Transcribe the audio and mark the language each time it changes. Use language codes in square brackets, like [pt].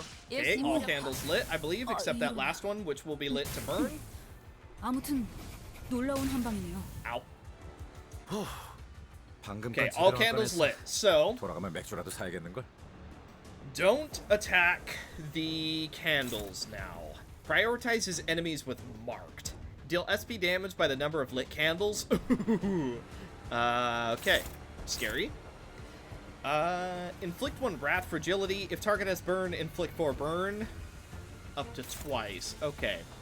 [en] Okay, all candles lit, I believe, except that last one, which will be lit to burn. [ko] 아무튼 놀라운 한 방이네요. [en] Ow. [ko] 방금 [en] Okay, all candles lit. So, [ko] 돌아가면 맥주라도 사야겠는걸? [en] don't attack the candles now. Prioritize his enemies with marked. Deal SP damage by the number of lit candles. Okay. Scary. Inflict 1 wrath fragility. If target has burn, inflict 4 burn. Up to twice. Okay.